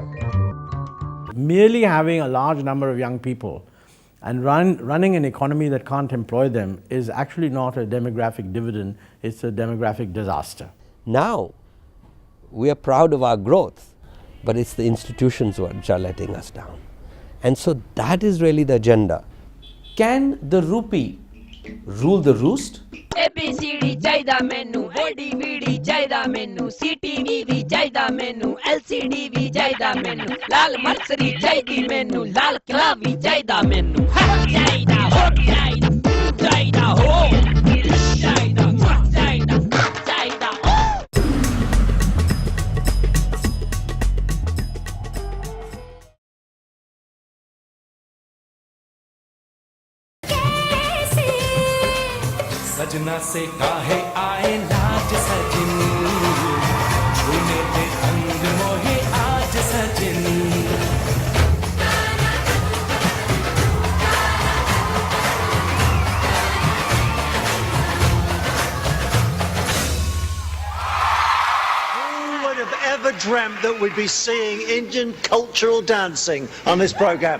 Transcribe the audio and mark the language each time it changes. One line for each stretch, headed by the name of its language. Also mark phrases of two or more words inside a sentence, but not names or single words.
English: Merely having a large number of young people and running an economy that can't employ them is actually not a demographic dividend, it's a demographic disaster. Now, we are proud of our growth, but it's the institutions which are letting us down. And so that is really the agenda. Can the rupee rule the roost?
Punjabi: ABCD ਚਾਹੀਦਾ ਮੈਨੂੰ ODVD ਚਾਹੀਦਾ ਮੈਨੂੰ CTV ਵੀ ਚਾਹੀਦਾ ਮੈਨੂੰ LCD ਵੀ ਚਾਹੀਦਾ ਮੈਨੂੰ ਲਾਲ ਮਰਸਰੀ ਚਾਹੀਦੀ ਮੈਨੂੰ ਲਾਲ ਕਿਲਾ ਵੀ ਚਾਹੀਦਾ ਮੈਨੂੰ ਚਾਹੀਦਾ ਹੋ ਚਾਹੀਦਾ ਚਾਹੀਦਾ ਹੋ ਚਾਹੀਦਾ ਚਾਹੀਦਾ ਚਾਹੀਦਾ
Hindi: सजना से काहे आए लाज सजनी छूने पे अंग मोहे आज सजनी
English: Who would have ever dreamt that we'd be seeing Indian cultural dancing on this program?